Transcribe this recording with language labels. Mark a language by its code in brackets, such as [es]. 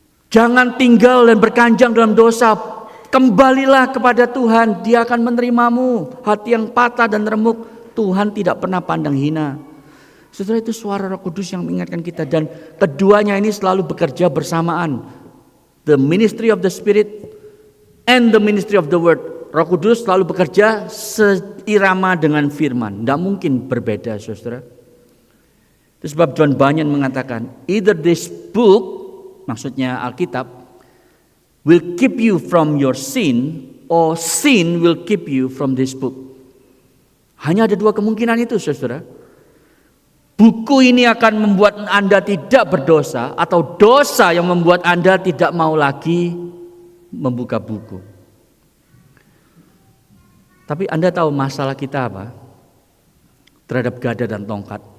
[id] Jangan tinggal dan berkanjang dalam dosa. Kembalilah kepada Tuhan, Dia akan menerimamu. Hati yang patah dan remuk, Tuhan tidak pernah pandang hina. Saudara, itu suara Roh Kudus yang mengingatkan kita. Dan keduanya ini selalu bekerja bersamaan. [en] The ministry of the Spirit and the ministry of the Word. [id] Roh Kudus selalu bekerja seirama dengan firman. Tidak mungkin berbeda, saudara. Itu sebab John Bunyan mengatakan, [en] either this book, [id] maksudnya Alkitab, [en] will keep you from your sin, or sin will keep you from this book. [id] Hanya ada 2 kemungkinan itu, saudara. Buku ini akan membuat Anda tidak berdosa, atau dosa yang membuat Anda tidak mau lagi membuka buku. Tapi Anda tahu masalah kita apa? Terhadap gada dan tongkat.